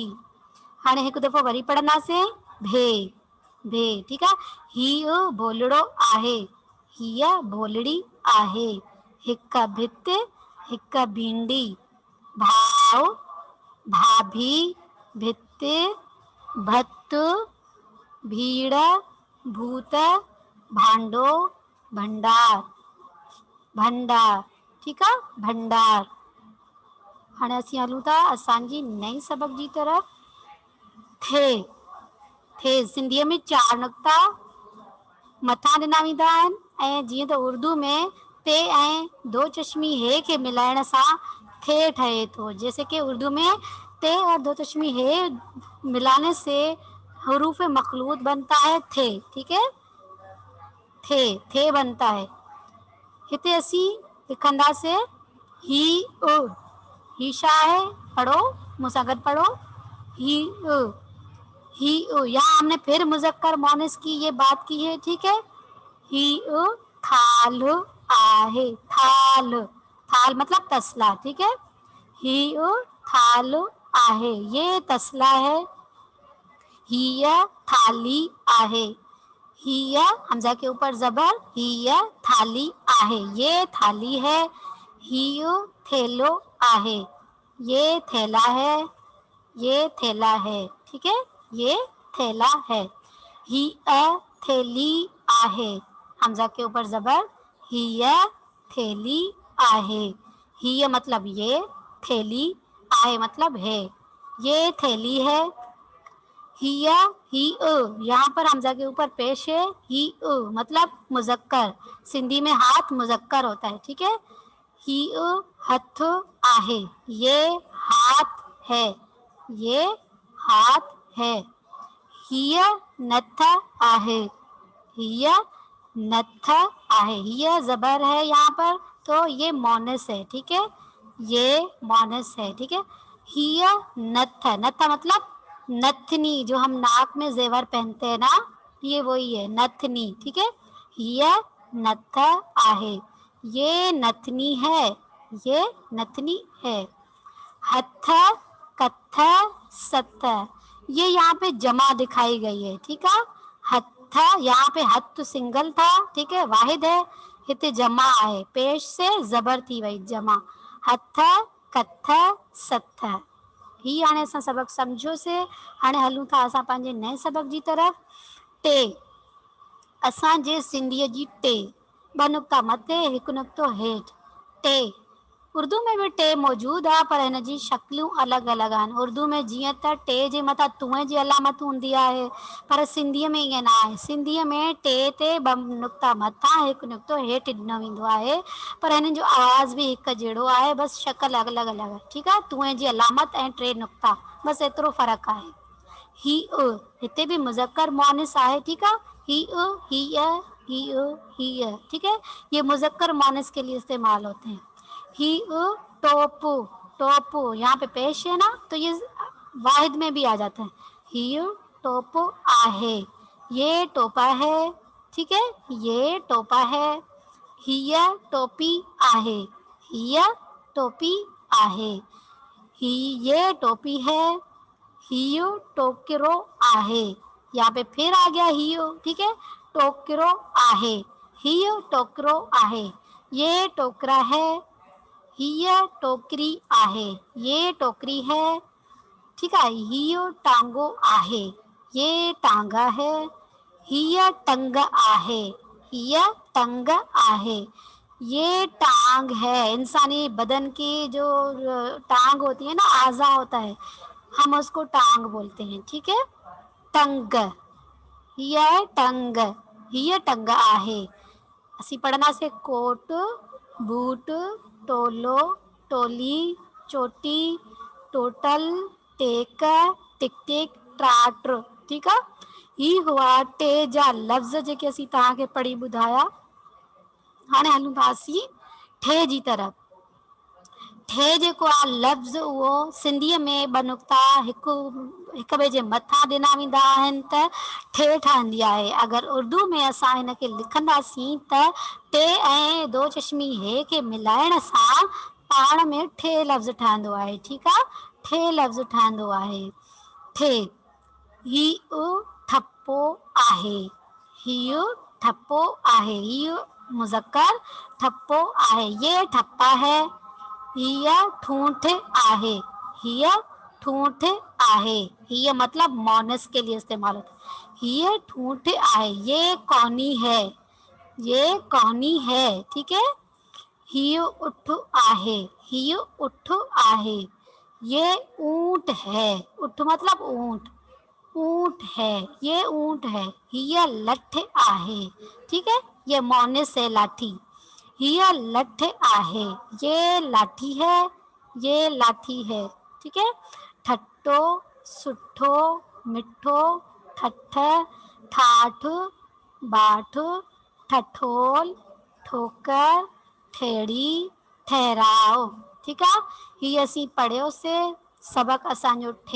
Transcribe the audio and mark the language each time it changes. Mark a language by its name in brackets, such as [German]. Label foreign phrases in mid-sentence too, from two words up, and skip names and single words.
[Sindhi] हाणे हिकु दफ़ो वरी पढ़ंदासीं भे, भे। [Urdu] ٹھیک ہے, [Sindhi] हीअ भोलड़ो आहे, हीअ भोलड़ी आहे, हिक भित, हिक भिंडी। भाव, भाभी, भित, भत, भीड़, भूत, भांडो, भंडार, भंडार। ठीक आहे, भंडार। हाणे असीं हलूं था असांजी नई सबक जी तरफ़। थे, थे सिंधीअ में 4 नुक़्ता मथां ॾिना वेंदा आहिनि, ऐं जीअं त उर्दू में ते ऐं दो चश्मी हे खे मिलाइण सां थे ठहे थो। [Urdu] جیسے کہ اردو میں تے اور دو چشمی ہے ملانے سے حروف مخلوط بنتا ہے تھے. ٹھیک ہے، تھے بنتا ہے. [Sindhi] हिते असीं लिखंदासीं ही उ, ही छा आहे? पढ़ो, मूंसां गॾु पढ़ो। ही उ, ही उ। [Urdu] یہاں ہم نے پھر مذکر مونث کی یہ بات کی ہے. ٹھیک ہے, [Sindhi] ही उ थाल आहे, थाल, थाल मतलब तसला, [Urdu] ٹھیک ہے. [Sindhi] हीउ थाल आहे, [Urdu] یہ تسلا ہے. [Sindhi] हीय थाली आहे, हीय [Urdu] ہمزہ کے اوپر زبر, [Sindhi] हीय थाली आहे, [Urdu] یہ تھالی ہے. [Sindhi] हीउ थेलो आहे, [Urdu] یہ تھیلا ہے، یہ تھیلا ہے، ٹھیک ہے، یہ تھیلا ہے. [Sindhi] हीअ थैली आहे, [Urdu] ہمزہ کے اوپر زبر, [Sindhi] हीअ थैली आहे, [Urdu] हीअ مطلب یہ, [Sindhi] थैली आहे [Urdu] مطلب ہے، یہ تھیلی ہے. ہیا ہی یہاں پر ہمزہ کے اوپر پیش ہے، ہی مطلب مذکر، سندھی میں ہاتھ مذکر ہوتا ہے، ٹھیک ہے. [Sindhi] ही हथ आहे, [Urdu] یہ ہاتھ ہے، یہ ہاتھ ہے. [Sindhi] हिय नथ आहे, हिय नथ आहे, [Urdu] ہیہ زبر ہے یہاں پر، تو یہ مونث ہے، ٹھیک ہے، یہ مونث ہے، ٹھیک ہے. [Sindhi] हिय नथ, [Urdu] نتھ مطلب نتھنی، جو ہم ناک میں زیور پہنتے ہیں نا، یہ وہی ہے نتھنی، ٹھیک ہے. [Sindhi] हिय नथ आहे, [Urdu] یہ نتھنی ہے، یہ نتھنی ہے. ہتھ کتھ ستھ، یہ یہاں پے جمع دکھائی گئی ہے، ٹھیک ہے. ہتھ، یہاں پے ہتھ تو سنگل تھا، ٹھیک ہے، واحد ہے، ہتے جمع ہے، پیش سے زبر تھی وہی جمع. [Sindhi] हथ कथ सथ। ही हाणे असां सबक सम्झोसीं, हाणे हलूं था असां पंहिंजे नए सबक जी तरफ़। टे, असांजे सिंधीअ जी टे, ॿ नुक़्ता मथे हिकु नुक़्तो हेठि, टे। उर्दू में भी टे मौजूदु आहे, पर हिन जी शक्लूं अलॻि अलॻि आहिनि। उर्दू में जीअं त टे जे मथां तुंहं जी अलामत हूंदी आहे, पर सिंधीअ में ईअं न आहे। सिंधीअ में टे ते ॿ नुक़्ता मथां हिकु नुक़्तो हेठि ॾिनो वेंदो आहे, पर हिननि जो आवाज़ बि हिकु जहिड़ो आहे, बसि शक्ल अलॻि अलॻि आहे, ठीकु आहे। तुंहं जी अलामत ऐं टे नुक़्ता, बसि एतिरो फ़र्क़ु आहे। ही हिते भी मुज़क्कर मोनिस आहे, [Urdu] ٹھیک ہے. [Sindhi] ही हीअ हीअ हीअ, [Urdu] ٹھیک ہے، یہ مذکر مونث کے لیے استعمال ہوتے ہیں. ہی ٹوپ، ٹوپ یہاں پے پیش ہے نا، تو یہ واحد میں بھی آ جاتا ہے. [Sindhi] ही टोप आहे, [Urdu] یہ ٹوپا ہے، ٹھیک ہے، یہ ٹوپا ہے. [Sindhi] हिय टोपी आहे, हिय टोपी आहे, [Urdu] ہی یہ ٹوپی ہے. [Sindhi] हियो टोकरो आहे, [Urdu] یہاں پے پھر آ گیا ہیو، ٹھیک ہے, [Sindhi] टोकरो आहे, हियो टोकरो आहे, [Urdu] یہ ٹوکرا ہے. [Sindhi] हिय टोकरी आहे, [Urdu] یہ ٹوکری ہے، ٹھیک ہے. [Sindhi] हियो टांगो आहे, [Urdu] یہ تانگا ہے. [Sindhi] हिय टंग आहे, हिय टंग आहे, [Urdu] یہ ٹانگ ہے. انسانی بدن کی جو ٹانگ ہوتی ہے نا، اعضا ہوتا ہے، ہم اس کو ٹانگ بولتے ہیں، ٹھیک ہے. [Sindhi] टंग, हिय टंग, हिय टंग आहे। असी पढ़ना से कोट, बूट, टोलो, टोली, चोटी, टोटल, टेक, टिक टिक, ट्राट, ठीक आहे। ही हुआ टे जा लफ़्ज़ जेके असीं तव्हांखे पढ़ी ॿुधाया। हाणे हलूं था असीं ठे जी तरफ़। ठे जेको आहे लफ़्ज़, उहो सिंधीअ में ॿ नुक़्ता हिकु ॿिए जे मथां ॾिना वेंदा आहिनि त ठे ठहंदी आहे। अगरि उर्दू में असां हिनखे लिखंदासीं त टे ऐं दो चश्मी हे खे मिलाइण सां पाण में ठे लफ़्ज़ ठहंदो आहे, ठीकु आहे, ठे लफ़्ज़ ठहंदो आहे। ठे, ही ठपो आहे, हीउ ठपो आहे, हीउ मुज़क्कर ठपो आहे, [Urdu] یہ ٹھپا ہے. [Sindhi] हीअ ठूंठ आहे, हीअ ठूंठ आहे, [Urdu] ہیئ مطلب مونث کے لیے استعمال ہوتا ہے. [Sindhi] हीअ ठूंठ आहे, [Urdu] یہ کونی ہے، یہ کونی ہے، ٹھیک ہے. [Sindhi] हीअ उठ आहे, हीअ उठ आहे, [Urdu] یہ اونٹ ہے، اٹھ مطلب اونٹ، اونٹ ہے، یہ اونٹ ہے. [Sindhi] हीअ लठ आहे, [Urdu] ٹھیک ہے، یہ مونث ہے لاٹھی. [Sindhi] हिय लठ आहे, [Urdu] یہ لاٹھی ہے، یہ لاٹھی ہے، ٹھیک ہے. [Sindhi] ठट्टो, सुठो, मिठो, ठठ, ठाठ, बाट, ठठोल, ठोकर, ठेड़ी, ठहराओ, ठीक आहे। हीअ असीं पढ़ियोसीं सबक असांजो ठे।